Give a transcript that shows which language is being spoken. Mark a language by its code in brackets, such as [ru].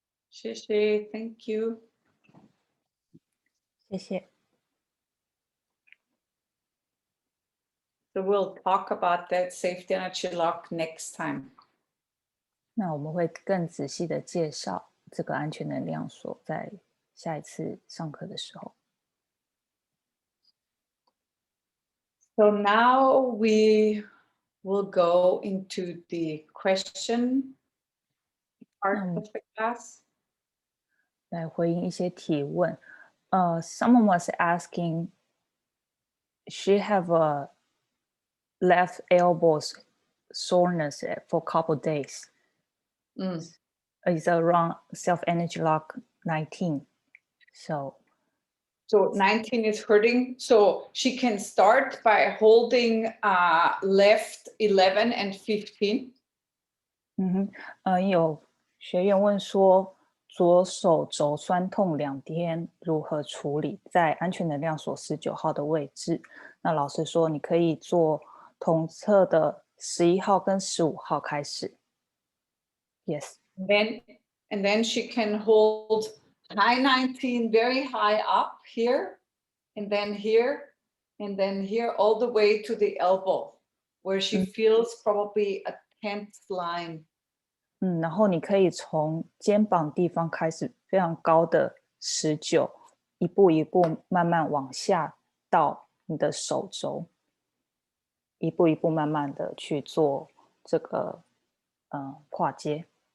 [zh] 谢谢 ， [en] Thank you。 [zh] 谢谢。 [en] So we'll talk about that safety energy lock next time. [zh] 那我们会更仔细的介绍这个安全能量锁，在下一次上课的时候。 [en] So now we will go into the question part of the class. [zh] 来回应一些提问。 [en] Someone was asking, she have a left elbow soreness for a couple days. It's around self-energy lock 19. So 19 is hurting. So she can start by holding left 11 and 15. [zh] 有学员问说，左手肘酸痛2天如何处理？在安全能量锁19号的位置。那老师说，你可以做同侧的11号跟15号开始。 [en] Yes. And then she can hold high 19 very high up here, and then here, all the way to the elbow, where she feels probably a tense line. [zh] 然后你可以从肩膀地方开始，非常高的19，一步一步慢慢往下到你的手肘，一步一步慢慢的去做这个跨阶。